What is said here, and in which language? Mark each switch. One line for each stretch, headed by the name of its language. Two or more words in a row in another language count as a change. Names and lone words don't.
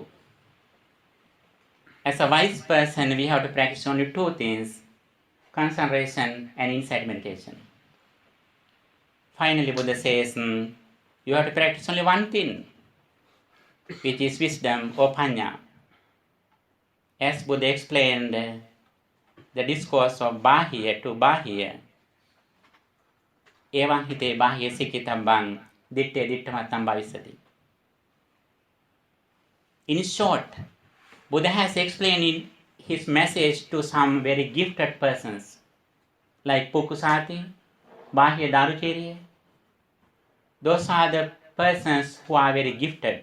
English: As a wise person, we have to practice only 2 things, concentration and insight meditation. Finally, Buddha says, you have to practice only 1 thing, which is wisdom or panya. As Buddha explained the discourse of Bahya to Bahya,
Pali: evam hite Bahya sikitabang ditte dittamatam bhavisati.
English: In short, Buddha has explained in his message to some very gifted persons like Pukusati, Bahya Darucherya. Those are the persons who are very gifted.